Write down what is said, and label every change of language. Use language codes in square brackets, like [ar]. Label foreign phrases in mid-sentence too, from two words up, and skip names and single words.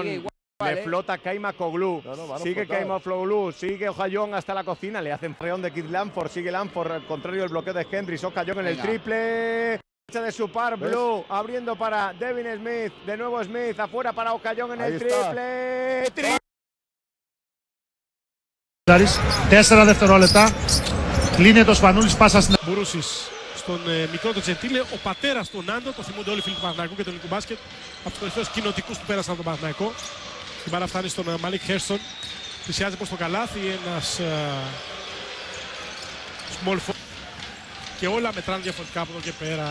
[es] Le flota Kaimakoglu, sigue Kaimakoglu, sigue Ojayón hasta la cocina, le hacen freón de Kid Lanford, sigue Lanford, al contrario del bloqueo de Hendricks, Ojayón en el triple, de su par, Blue, abriendo para Devin Smith, de nuevo Smith, afuera para Ojayón en el triple, [el] 4 δευτερόλεπτα, κλείνει το Σπανούλης, πάσα στην Μπουρούσης στον μικρό του Τζεντίλε, ο πατέρας του Νάντο, το θυμούνται όλοι οι φίλοι του Παναθηναϊκού και του ελληνικού μπάσκετ, από τους κορυφαίους κοινοτικούς που πέρασαν από τον Παναθηναϊκό. Η μπάλα φτάνει στον Μαλίκ Χέρστον, πλησιάζει προς το καλάθι, ένας [en] small forward [el] και όλα μετράνε διαφορετικά από εδώ και πέρα.